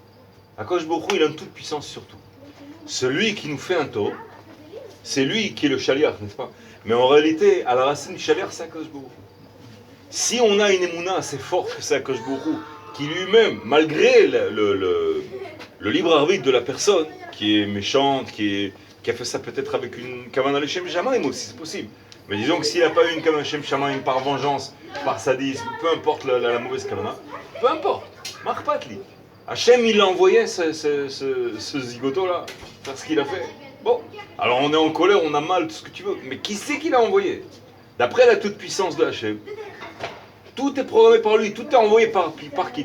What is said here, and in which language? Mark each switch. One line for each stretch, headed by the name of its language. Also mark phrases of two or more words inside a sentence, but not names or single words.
Hebrew: הקדוש ברוך הוא,
French: il a une toute-puissance sur tout. Celui qui nous fait un tort, c'est lui qui est le shaliach, n'est-ce pas? Mais en réalité, à la racine du shaliach, c'est
Hebrew: הקדוש ברוך הוא.
French: Si on a une émouna assez forte que c'est
Hebrew: הקדוש ברוך הוא,
French: qui lui-même, malgré le libre arbitre de la personne, qui est méchante, qui a fait ça peut-être avec une kavanah
Hebrew: לשם שמים
French: aussi, c'est possible. Mais disons que s'il n'a pas eu une kavanah
Hebrew: לשם שמים
French: par vengeance, par sadisme, peu importe la mauvaise kavanah, peu importe, Marpatli. Hachem, il a envoyé ce zigoto-là, faire ce qu'il a fait. Bon, alors on est en colère, on a mal, tout ce que tu veux, mais qui c'est qui l'a envoyé? D'après la toute-puissance de Hachem, tout est programmé par lui, tout est envoyé par qui?